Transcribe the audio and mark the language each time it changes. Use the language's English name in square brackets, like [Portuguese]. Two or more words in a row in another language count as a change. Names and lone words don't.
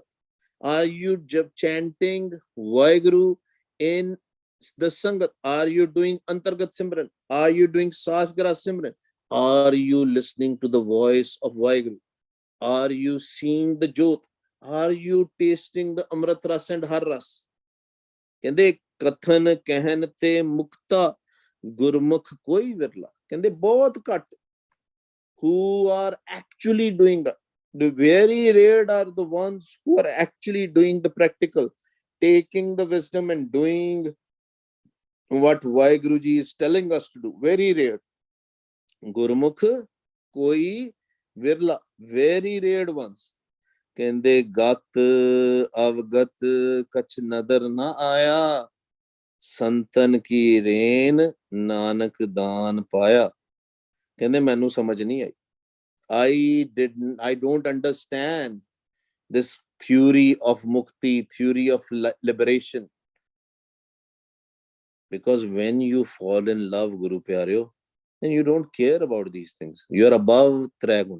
[English] Are you chanting Vaheguru in the Sangat? Are you doing Antargat Simran? Are you doing Sasgara Simran? Are you listening to the voice of Vaheguru? Are you seeing the Jyot? Are you tasting the Amrit Ras and Har Ras? [Punjabi] ਕਹਿੰਦੇ ਕਥਨ ਕਹਿਨ ਤੇ ਮੁਕਤਾ, ਗੁਰਮੁਖ ਕੋਈ ਵਿਰਲਾ. ਕਹਿੰਦੇ ਬਹੁਤ ਘੱਟ [English] who are actually doing that. The very rare are the ones who are actually doing the practical, taking the wisdom and doing what Vaheguruji is telling us to do. Very rare. [Punjabi] ਗੁਰਮੁਖ ਕੋਈ ਵਿਰਲਾ, [English] very rare ones. [Punjabi] ਕਹਿੰਦੇ ਗਤ ਅਵਗਤ ਕਛ ਨਦਰ ਨਾ ਆਇਆ, ਸੰਤਨ ਕੀ ਰੇਨ ਨਾਨਕ ਦਾਨ ਪਾਇਆ. ਕਹਿੰਦੇ ਮੈਨੂੰ ਸਮਝ ਨਹੀਂ ਆਈ. [English] I don't understand this theory of mukti, theory of liberation. Because when you fall in love, Guru Pyareo, then you don't care about these things. You're above Tragun.